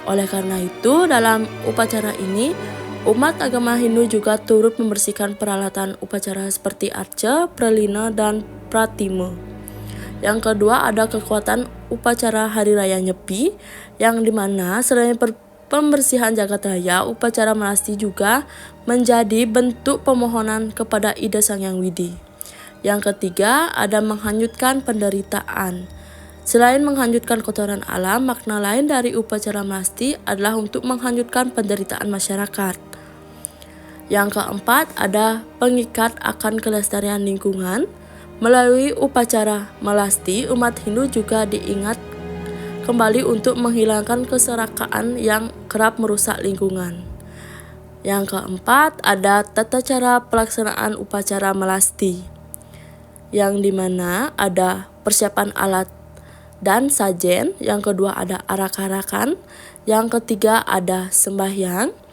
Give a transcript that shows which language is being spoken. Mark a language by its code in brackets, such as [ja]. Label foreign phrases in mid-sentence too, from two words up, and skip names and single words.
[id] Oleh karena itu, dalam upacara ini, umat agama Hindu juga turut membersihkan peralatan upacara seperti arca, pralina, dan pratima. Yang kedua, ada kekuatan upacara Hari Raya Nyepi, yang dimana selain pembersihan jagat raya, upacara melasti juga menjadi bentuk pemohonan kepada Ida Sang Yang Widi. Yang ketiga, ada menghanyutkan penderitaan. Selain menghanyutkan kotoran alam, makna lain dari upacara melasti adalah untuk menghanyutkan penderitaan masyarakat. Yang keempat, ada pengikat akan kelestarian lingkungan. Melalui upacara melasti, umat Hindu juga diingat kembali untuk menghilangkan keserakaan yang kerap merusak lingkungan. Yang keempat, ada tata cara pelaksanaan upacara melasti, yang dimana ada persiapan alat dan sajen, yang kedua ada arak-arakan, yang ketiga ada sembahyang.